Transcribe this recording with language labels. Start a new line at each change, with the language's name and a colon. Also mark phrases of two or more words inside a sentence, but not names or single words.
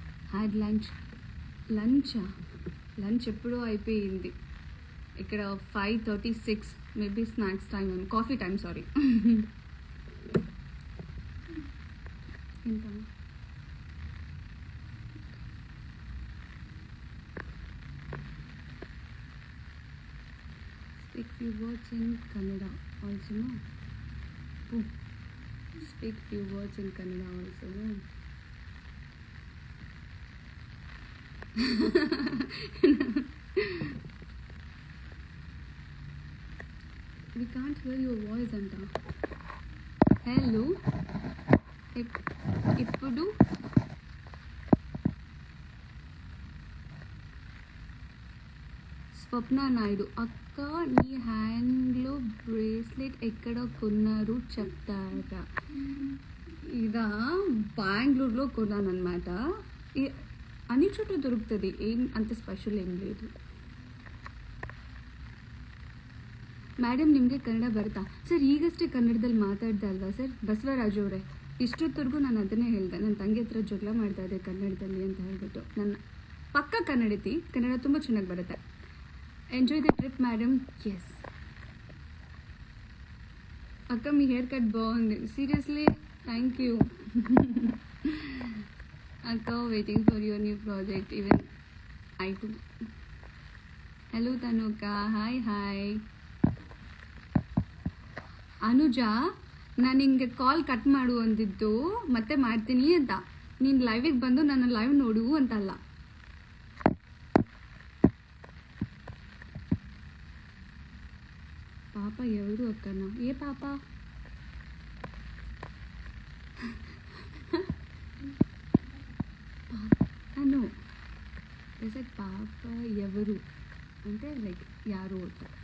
English: had lunch
Telugu: ఎప్పుడో అయిపోయింది.
English: ఇక్కడ 5:36 maybe snacks time, coffee time, sorry.
Telugu: ఏంటమ్మా?
English: Speak few words in Kannada also, no? Oh, speak few words in Kannada also, no? We can't hear your voice anta. Hello.
Telugu: ఇప్పుడు స్వప్న నాయుడు, అక్క నీ హ్యాండ్లో బ్రేస్లెట్ ఎక్కడ కొన్నారు చెప్తారా? ఇదా బెంగళూరులో కొన్నానమాట. అన్ని చోట్ల దొరుకుతుంది, ఏం అంత ಸ್ಪೆಷಲ್ ఏం లేదు.
Kannada: ಮೇಡಮ್ ನಿಮಗೆ ಕನ್ನಡ ಬರುತ್ತಾ ಸರ್? ಈಗಷ್ಟೇ ಕನ್ನಡದಲ್ಲಿ ಮಾತಾಡ್ದೆ ಅಲ್ವಾ ಸರ್? ಬಸವರಾಜ್ ಅವರೇ, ಇಷ್ಟೊತ್ತವರೆಗೂ ನಾನು ಅದನ್ನೇ ಹೇಳಿದೆ. ನನ್ನ ತಂಗಿ ಹತ್ರ ಜಗಳ ಮಾಡ್ತಾ ಇದ್ದೆ ಕನ್ನಡದಲ್ಲಿ ಅಂತ ಹೇಳ್ಬಿಟ್ಟು. ನನ್ನ ಪಕ್ಕ ಕನ್ನಡತಿ, ಕನ್ನಡ ತುಂಬ ಚೆನ್ನಾಗಿ ಬರುತ್ತೆ.
English: enjoy the trip
Telugu: మేడం. ఎస్ అక్క, మీ
English: hair cut
Telugu: బాగుంది.
English: seriously thank you అక్క. waiting for your new project even I too. హలో తనుక, ಹಾಯ್.
Kannada: ಅನುಜ, ನಾನು ನಿಂಗೆ ಕಾಲ್ ಕಟ್ ಮಾಡು ಅಂದಿದ್ದು ಮತ್ತೆ ಮಾಡ್ತೀನಿ ಅಂತ. ನೀನು ಲೈವಿಗೆ ಬಂದು ನನ್ನ ಲೈವ್ ನೋಡು ಅಂತಲ್ಲ. ಪಾಪ
Telugu: ఎవరు అక్కన? ఏ పాప? అను పాప ఎవరు అంటే లైక్ యారు అవుతారు.